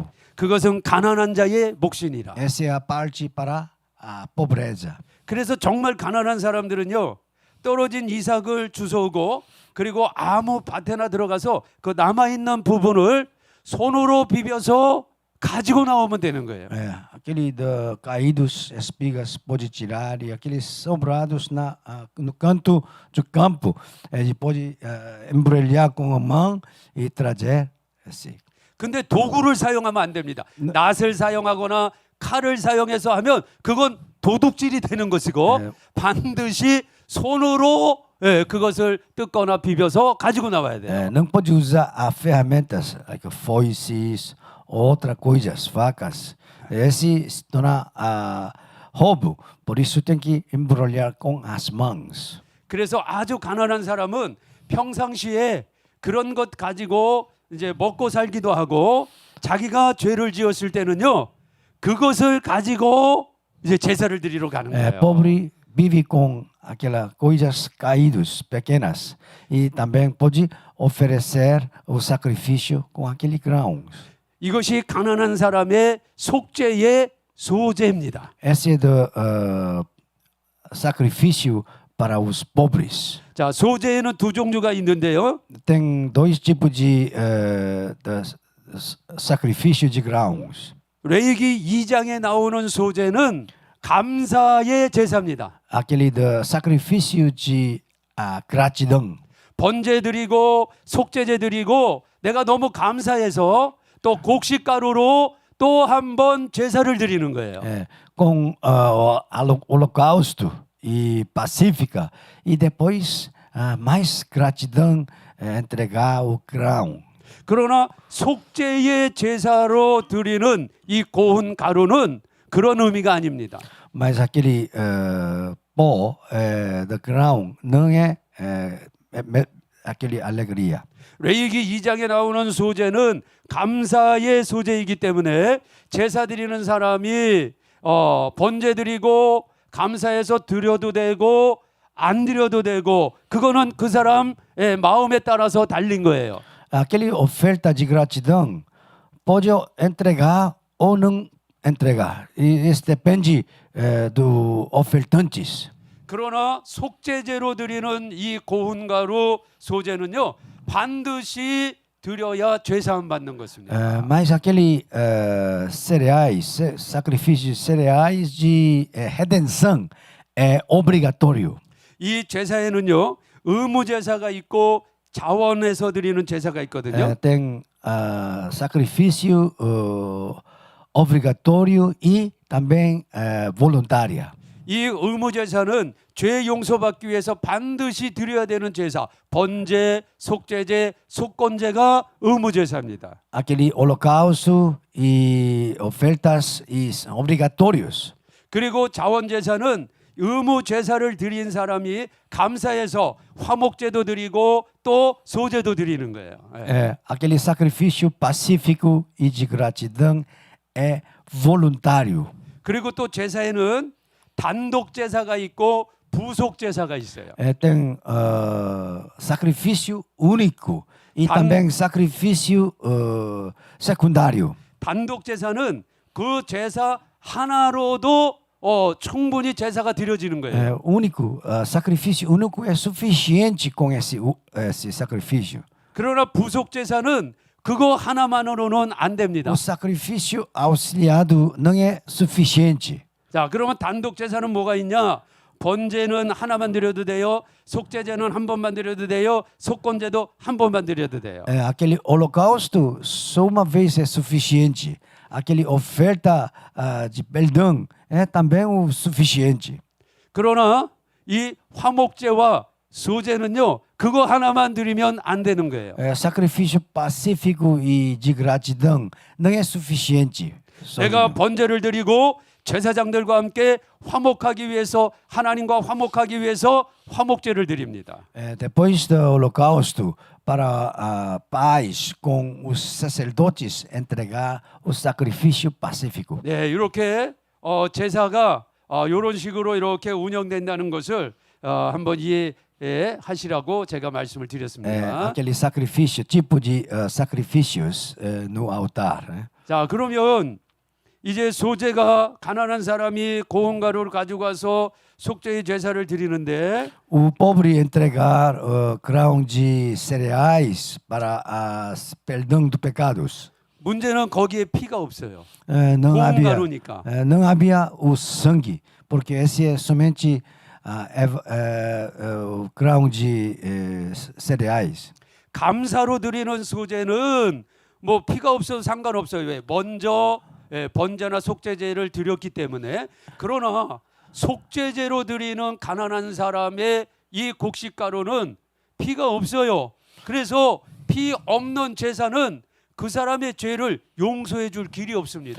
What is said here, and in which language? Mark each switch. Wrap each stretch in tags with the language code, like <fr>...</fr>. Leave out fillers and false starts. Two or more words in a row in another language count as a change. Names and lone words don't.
<ko>그것은 가난한 자의 몫이니라.</ko> <pt>Essa é a parte para a pobreza.</pt> <ko>그래서 정말 가난한 사람들은요 떨어진 이삭을 주워오고 그리고 아무 밭에나 들어가서 그 남아 있는 부분을 손으로 비벼서 가지고 나오면 되는 거예요.</ko> <pt>Aquele caídos espigas pode tirar e aqueles sobrados no canto do campo ele pode embrulhar com a mão e trazer assim.</pt> <ko>근데 도구를 사용하면 안 됩니다. 낫을 사용하거나 칼을 사용해서 하면 그건 도둑질이 되는 것이고 네. 반드시 손으로 그것을 뜯거나 비벼서 가지고 나와야 돼요.</ko> <pt>Não pode usar ferramentas, like foices, outras coisas, facas. Esse se torna roubo. Por isso tem que embrulhar com as mãos.</pt> <ko>그래서 아주 가난한 사람은 평상시에 그런 것 가지고 이제 먹고 살기도 하고 자기가 죄를 지었을 때는요 그것을 가지고 이제 제사를 드리러 가는 거예요.</ko> <pt>Pobre vive com aquelas coisas caídas, pequenas. E também pode oferecer o sacrifício com aquele grão.</pt> <ko>이것이 가난한 사람의 속죄의 소재입니다.</ko> <pt>Esse é do sacrifício para os pobres.</pt> <ko>자, 소재에는 두 종류가 있는데요.</ko> <pt>Tem dois tipos de sacrifício de grãos.</pt> <ko>레위기 2장에 나오는 소재는 감사의 제사입니다.</ko> <pt>Aquele do sacrifício de gratidão.</pt> <ko>번제 드리고 속죄제 드리고 내가 너무 감사해서 또 곡식가루로 또 한 번 제사를 드리는 거예요.</ko> <pt>Com holocausto e pacífica. E depois mais gratidão entregar o grão.</pt> <ko>그러나 속죄의 제사로 드리는 이 고운 가루는 그런 의미가 아닙니다.</ko> <pt>Mas aquele pó do grão não é aquele alegria.</pt> <ko>레위기 2장에 나오는 소재는 감사의 소재이기 때문에 제사 드리는 사람이 번제 드리고 감사해서 드려도 되고 안 드려도 되고 그거는 그 사람의 마음에 따라서 달린 거예요.</ko> <pt>Aquele oferta de gratidão pode entregar ou não entregar. E isso depende do ofertantes.</pt> <ko>그러나 속죄제로 드리는 이 고운 가루 소재는요 반드시 드려야 죄사함 받는 것입니다.</ko> <pt>Mas aquele cereais, sacrifício de cereais de redenção é obrigatório.</pt> <ko>이 제사에는요 의무 제사가 있고 자원해서 드리는 제사가 있거든요.</ko> <pt>Tem sacrifício obrigatório e também voluntária.</pt> <ko>이 의무 제사는 죄 용서받기 위해서 반드시 드려야 되는 제사, 번제, 속죄제, 속건제가 의무 제사입니다.</ko> <pt>Aquele holocausto e ofertas e obrigatórios.</pt> <ko>그리고 자원 제사는 의무 제사를 드린 사람이 감사해서 화목제도 드리고 또 소제도 드리는 거예요. 예.</ko> <pt>Aquele sacrifício pacífico e de gratidão é voluntário.</pt> <ko>그리고 또 제사에는 단독 제사가 있고 부속 제사가 있어요.</ko> <pt>Tem sacrifício único e Tan- também sacrifício secundário.</pt> <ko>단독 제사는 그 제사 하나로도 충분히 제사가 드려지는 거예요.</ko> <pt>Único, sacrifício único é suficiente com esse sacrifício.</pt> <ko>그러나 부속 제사는 그거 하나만으로는 안 됩니다.</ko> <pt>O sacrifício auxiliado não é suficiente.</pt> <ko>자, 그러면 단독 제사는 뭐가 있냐? 번제는 하나만 드려도 돼요. 속죄제는 한 번만 드려도 돼요. 속건제도 한 번만 드려도 돼요.</ko> <pt>Aquele holocausto só uma vez é suficiente. Aquele oferta de perdão é também o suficiente.</pt> <ko>그러나 이 화목제와 소제는요, 그거 하나만 드리면 안 되는 거예요.</ko> <pt>Sacrifício pacífico e de gratidão não é suficiente.</pt> <ko>내가 번제를 드리고 제사장들과 함께 화목하기 위해서, 하나님과 화목하기 위해서 화목제를 드립니다.</ko> <pt>Depois do holocausto, para a paz com os sacerdotes, entregar o sacrifício pacífico.</pt> <ko>네, 이렇게 제사가 이런 식으로 이렇게 운영된다는 것을 한번 이해하시라고 제가 말씀을 드렸습니다.</ko> <pt>Aquele sacrifício, tipo de sacrifícios no altar.</pt> <ko>자, 그러면 이제 소제가 가난한 사람이 고운 가루를 가지고 가서 속죄의 제사를 드리는데</ko> <pt>O pobre entregar grão de cereais para perdão dos pecados.</pt> <ko>문제는 거기에 피가 없어요.</ko> <pt>Não</pt> <ko>고운</ko> <pt>havia,</pt> <ko>가루니까.</ko> <pt>não havia o sangue, porque esse é somente o grão de cereais.</pt> <ko>감사로 드리는 소제는 뭐 피가 없어도 상관없어요. 왜? 먼저 번제나 속죄제를 드렸기 때문에. 그러나 속죄제로 드리는 가난한 사람의 이 곡식가루는 피가 없어요. 그래서 피 없는 제사는 그 사람의 죄를 용서해 줄 길이 없습니다.</ko>